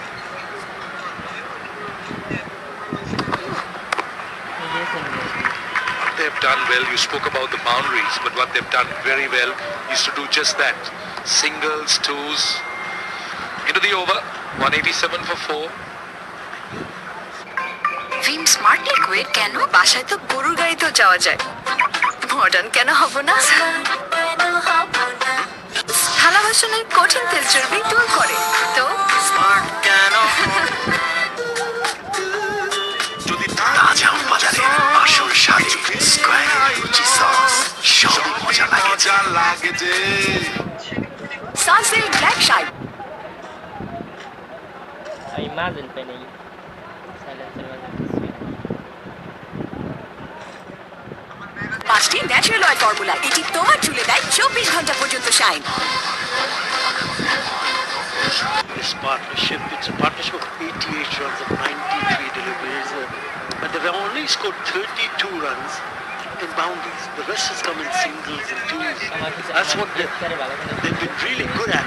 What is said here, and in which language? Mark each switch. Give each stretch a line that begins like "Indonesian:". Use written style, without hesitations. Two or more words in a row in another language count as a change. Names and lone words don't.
English: They've done well. You spoke about the boundaries, but what they've done very well is to do just that. Singles, twos, into the over, 187 for 4.
Bangla: ভিম স্মার্ট লিকুইড কেন বাসায় তো গরুর গাড়িতেও যাওয়া যায় মডার্ন কেন হব না থালা বাসনের কঠিন তেল চর্বি দূর করে তো স্মার্ট কেন যদি তাজা বাজারে আসল স্বাদে স্কোয়ার রুচি সস সবই মজা লাগে যে সানসিল্ক ব্ল্যাক শাই
Spanish: Ay, más del PNI. Sale el server.
Bangla: 5টি
English: natural oil formula
Bangla: এটি তোমার চুলে দেয় 24 ঘন্টা পর্যন্ত শাইন
English: This partnership, it's a partnership of 88 runs of 93 deliveries. But they've only scored 32 runs in boundaries. The rest has come in singles and twos. That's what they've been really good at.